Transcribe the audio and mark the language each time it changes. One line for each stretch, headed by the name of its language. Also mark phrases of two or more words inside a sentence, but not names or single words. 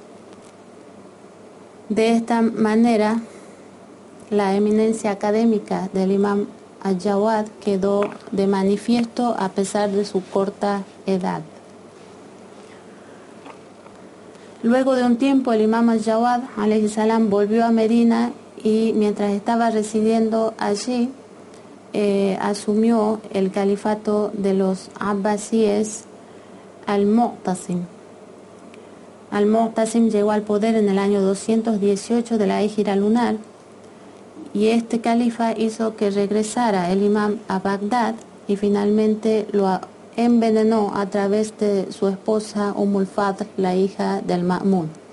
Spanish: De esta manera, la eminencia académica del imam Al-Jawad quedó de manifiesto a pesar de su corta edad. Luego de un tiempo, el imam Al-Jawad
Arabic: عليه السلام
Spanish: volvió a Medina y mientras estaba residiendo allí, asumió el califato de los abbasíes Al-Mu'tasim. Al-Mu'tasim llegó al poder en el año 218 de la Égira lunar, y este califa hizo que regresara el imam a Bagdad y finalmente lo envenenó a través de su esposa Al Fadl, la hija del Ma'mún.